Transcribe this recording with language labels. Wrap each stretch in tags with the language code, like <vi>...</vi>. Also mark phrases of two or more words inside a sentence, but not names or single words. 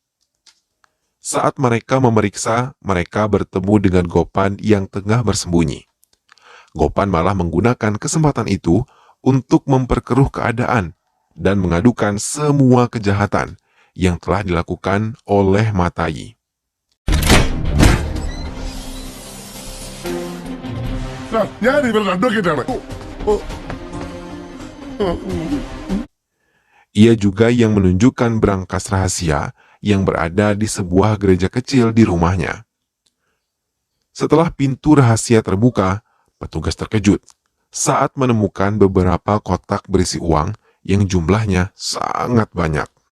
<id>Saat mereka memeriksa, mereka bertemu dengan Gopan yang tengah bersembunyi. Gopan malah menggunakan kesempatan itu untuk memperkeruh keadaan dan mengadukan semua kejahatan yang telah dilakukan oleh Matayi.</id> <ml>ഞാൻ ഇവരുടെ അഡ്വക്കേറ്റ് ആണ്.</ml> <id>Ia juga yang menunjukkan berangkas rahasia yang berada di sebuah gereja kecil di rumahnya. Setelah pintu rahasia terbuka, petugas terkejut saat menemukan beberapa kotak berisi uang yang jumlahnya sangat banyak.</id>